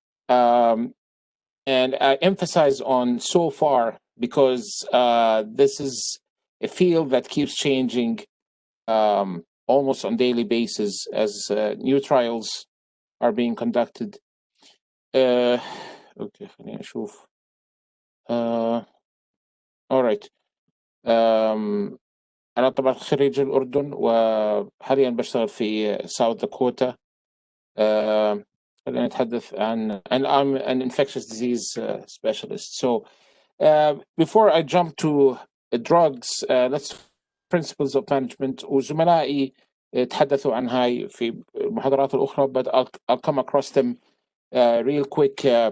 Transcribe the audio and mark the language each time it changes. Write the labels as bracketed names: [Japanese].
[English] And I emphasize on so far because this is a field that keeps changing almost on daily basis as new trials are being conducted. [Arabic] Okay, خلينا نشوف. [English] All right. [Arabic] أنا طبعا خريج الأردن وحاليا بشتغل في ساوث داكوتا. خلينا نتحدث عن [English] and I'm an infectious disease specialist. So before I jump to drugs, let's principles of management. [Arabic] وزملائي تحدثوا عن هاي في المحاضرات الأخرى, [English] but I'll come across them real quick.